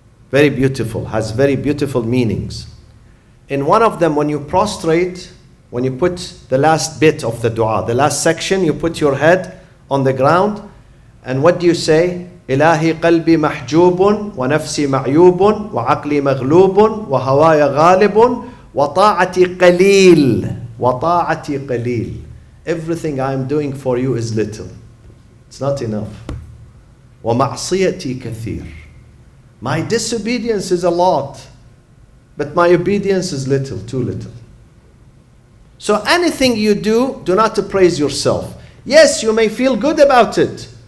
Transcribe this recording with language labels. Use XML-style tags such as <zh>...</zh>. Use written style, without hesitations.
<en>Very beautiful, has very beautiful meanings. In one of them, when you prostrate, when you put the last bit of the dua, the last section, you put your head on the ground, and what do you say?</en> <ar>إلهي قلبي محجوب ونفسي معيوب وعقلي مغلوب وهواي غالب وطاعتي قليل وطاعتي قليل.</ar> <en>Everything I am doing for you is little. It's not enough.</en> <ar>ومعصيتي كثير.</ar> <en>My disobedience is a lot, but my obedience is little, too little. So anything you do not to praise yourself. Yes, you may feel good about it.</en>